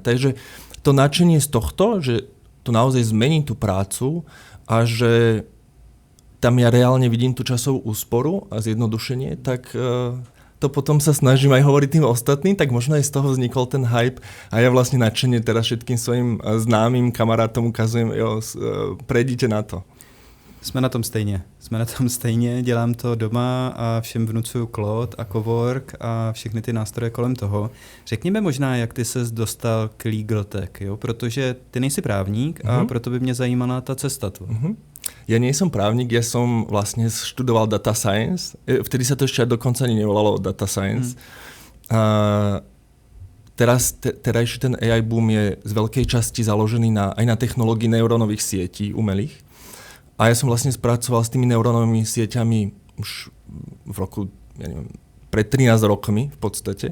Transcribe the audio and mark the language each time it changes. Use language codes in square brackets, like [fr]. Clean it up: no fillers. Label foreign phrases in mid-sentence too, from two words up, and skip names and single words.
[sk] Takže to nadšenie z tohto, že to naozaj zmení tú prácu a že tam ja reálne vidím tú časovú úsporu a zjednodušenie, tak to potom sa snažím aj hovoriť tým ostatným, tak možno aj z toho vznikol ten hype a ja vlastne nadšenie teraz všetkým svojim známym kamarátom ukazujem, prejdite na to. [cs] Jsme na tom stejně, dělám to doma a všem vnucuju Claude a Cowork a všechny ty nástroje kolem toho. Řekněme možná, jak ty ses dostal k LegalTech, jo? Protože ty nejsi právník a proto by mě zajímala ta cesta tu. [sk] Ja nie som právnik, ja som vlastne študoval [en] data science, [sk] vtedy sa to ešte dokonca ani nevolalo [en] data science. [sk] Terajší ten [en] AI boom [sk] je z veľkej časti založený aj na technológii neurónových sietí umelých. A ja som vlastne spracoval s tými neurónovými sieťami už v roku, ja neviem, pred 13 rokmi v podstate.